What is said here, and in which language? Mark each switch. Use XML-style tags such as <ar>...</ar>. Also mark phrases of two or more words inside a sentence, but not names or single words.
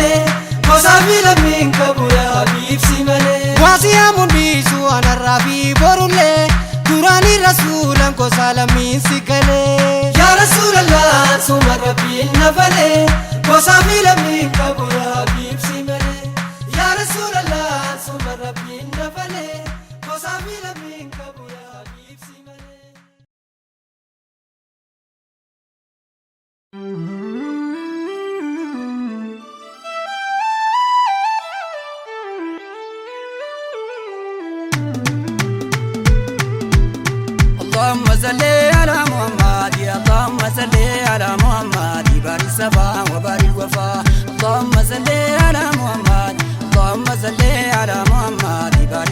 <om>gosaa fi lammiin qabu yaa habiibsi malee waasiyaa mundiisu anarraa fi borullee duraanii rasuulan gosaa lammiin si galee</om> <ar>يا رسول الله</ar> <om>suma rabbiin nafale gosaa fi lammiin qabu yaa habiibsi malee</om> <ar>يا رسول الله</ar> <om>suma rabbiin nafale gosaa fi lammiin qabu yaa habiibsi malee</om> <ar>اللهم صل على محمد يا اللهم صل على محمد بارك الصفا وبارك الوفا اللهم صل على محمد اللهم صل على محمد بارك</ar>